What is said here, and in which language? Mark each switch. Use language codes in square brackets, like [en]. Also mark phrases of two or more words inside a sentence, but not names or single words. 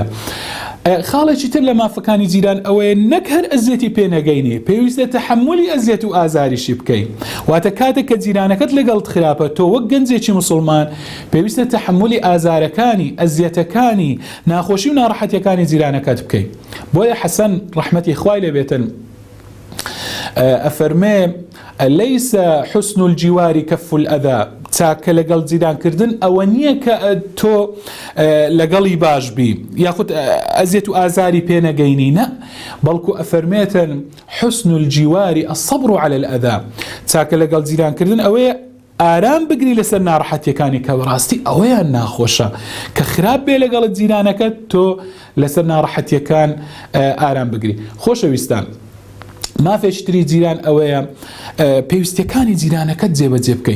[ckb] خاڵێکی تر لە مافەکانی جیران ئەوەیە نەک هەر ئەزیەتی پێنەگەینێ، پێویستە تەحەمولی ئەزیەت و ئازاریشی بکەین. واتە کاتێک کە جیرانەکەت لەگەڵ خراپە، تۆ وەک گەنجێکی مسلمان پێویستە تەحەمولی ئازارەکانی، ئەزیەتەکانی، ناخۆشی و ناڕەحەتیەکانی جیرانەکەت بکەین. بۆیە حەسەن ڕەحمەتی خوای لێ بێتن ئەفەرمێ [ar] ليس حسن الجوار كف الأذى. [ckb] چاکە لەگەڵ جیرانکردن ئەوە نییە کە تۆ لەگەڵی باش بی یاخود ئەزیەت و ئازاری پێنەگەینی، نە، بەڵکو ئەفەرمێتن [ar] حسن الجوار الصبر على الأذى. [ckb] چاکە لەگەڵ جیرانکردن ئەوەیە ئارام بگری لەسەر ناڕەحەتیەکانی کە بەڕاستی ئەوەیان ناخۆشە، کە خراپ بێ لەگەڵت جیرانەکەت تۆ لەسەر ناڕەحەتیەکان ئارام بگری. خۆشەویستان، مافێشتری جیران ئەوەیە پێویستیەکانی جیرانەکەت جێبەجێ بکەیت.